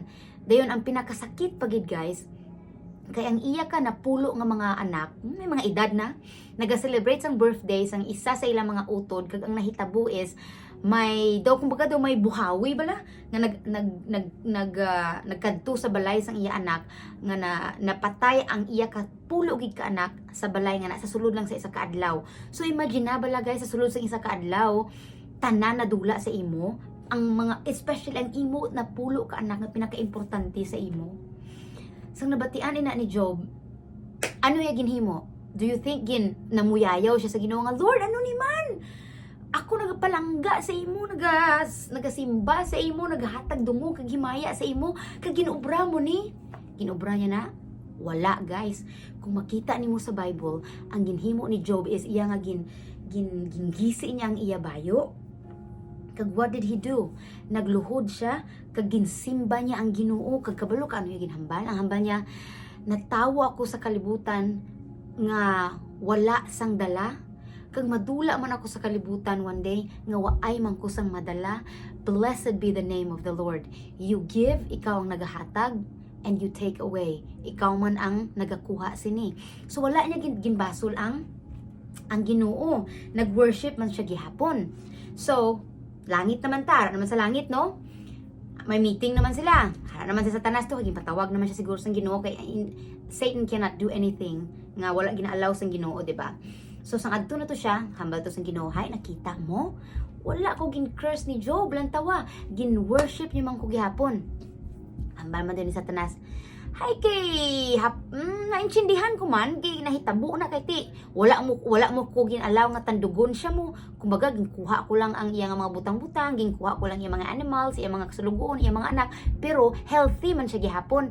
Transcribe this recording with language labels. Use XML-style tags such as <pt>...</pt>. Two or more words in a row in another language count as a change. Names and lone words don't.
<hil>Dayon ang pinakasakit pagid, guys, kay ang iya ka napulo nga mga anak, may mga edad na, naga-celebrate sang birthday sang isa sa ilang mga utod, kag ang nahitabo is may kumbaga may buhawi bala nga nagkadto sa balay sang iya anak nga napatay ang iya ka pulo gid ka anak sa balay nga na sa sulod lang sa isa ka adlaw. So imagine na bala, guys, sa sulod sa isa ka adlaw tanan nadula sa imo, ang mga especially ang imo na pulo ka anak nga pinaka-importante sa imo. Sang nabatian ina ni Job, ano ya ginhimo?</hil> <en>Do you think</en> <hil>namuyayaw siya sa Ginoo nga, Lord, ano ni man? Ako nagapalangga sa imo, nagasimba sa imo, nagahatag dungo kag himaya sa imo, kag ginobra mo ni. Ginobra niya na? Wala, guys. Kung makita nimo sa Bible, ang ginhimo ni Job is iya nga gingisi niya ang iya bayo.</hil> <en>Kag what did he do?</en> <hil>Nagluhod siya, kag ginsimba niya ang Ginoo, kag kabalo ka ano yung ginhambal? Ang hambal niya, natawa ako sa kalibutan nga wala sang dala, kag madula man ako sa kalibutan</hil> <en>one day</en> <hil>nga waay man ko sang madala.</hil> <en>Blessed be the name of the Lord. You give,</en> <hil>ikaw ang nagahatag,</hil> <en>and you take away,</en> <hil>ikaw man ang nagakuha sini. So wala niya ginbasol ang Ginoo. Nag-worship man siya gihapon. So langit naman ta, naman sa langit, no? May meeting naman sila. Hara naman si Satanas to, patawag naman siya siguro sa Ginoo, kay</hil> <en>Satan cannot do anything</en> <hil>nga wala gina-allow sa Ginoo, di ba? So sang adto na to siya, hambal to sa Ginoo, hay nakita mo? Wala ko gin-curse ni Job, lang tawa. Gin-worship niya man ko gihapon. Hambal man din ni Satanas, hay kay naintindihan ko man kay nahitabo na kay ti wala mo ko ginalaw nga tandugon siya mo, kumbaga ginkuha ko lang ang iyang mga butang-butang, ginkuha ko lang iyang mga animals, iyang mga kasulugon, iyang mga anak, pero healthy man siya gihapon.</hil>